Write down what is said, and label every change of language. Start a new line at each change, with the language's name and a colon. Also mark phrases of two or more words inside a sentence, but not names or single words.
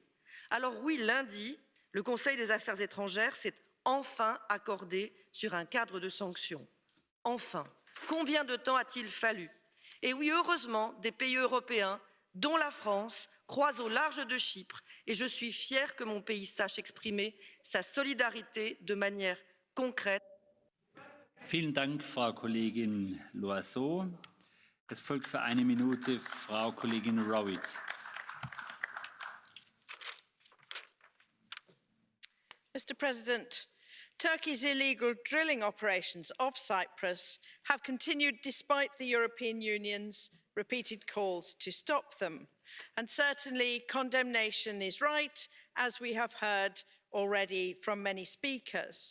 French: Alors oui, lundi, le Conseil des affaires étrangères s'est enfin accordé sur un cadre de sanctions. Enfin, combien de temps a-t-il fallu? Et oui, heureusement, des pays européens, dont la France, croisent au large de Chypre, et je suis fière que mon pays sache exprimer sa solidarité de manière concrète.
German: Vielen Dank, Frau Kollegin Loiseau. Es folgt für eine Minute Frau Kollegin Rowett.
English: Mr. President, Turkey's illegal drilling operations off Cyprus have continued despite the European Union's repeated calls to stop them. And certainly condemnation is right, as we have heard already from many speakers.